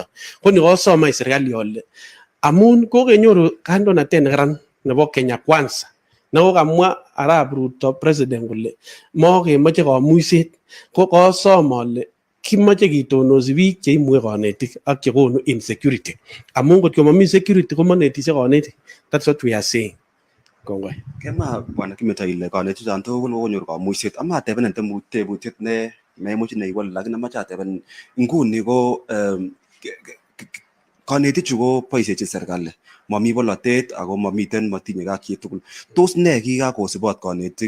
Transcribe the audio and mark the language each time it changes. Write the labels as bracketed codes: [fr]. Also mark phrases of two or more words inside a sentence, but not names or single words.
[kln] Ko ni kosomai serikali ale amun kokenyoru kandoinatet nekaran nebo Kenya Kwanza Nekokamwa Arap Ruto president kole mokemoche kamuiset, ko kosom ale kimoche kitonosi biik cheimuche konetik ak chekonu insecurity. Amun ngot komomi security komonetishe konetik. [en] That's what we are saying. [kln] Kongoi. Kema bwana kimeto ile konetik chan tugul konyor kamuiset. Amateben tebutiet ne memuch neiwol, lakini amache ateben nguni ko konetik chu ko boisiechin serikali. Mami bolotet ako mamiten matinye kak chi tugul. Tos ne kikakosibot konetik?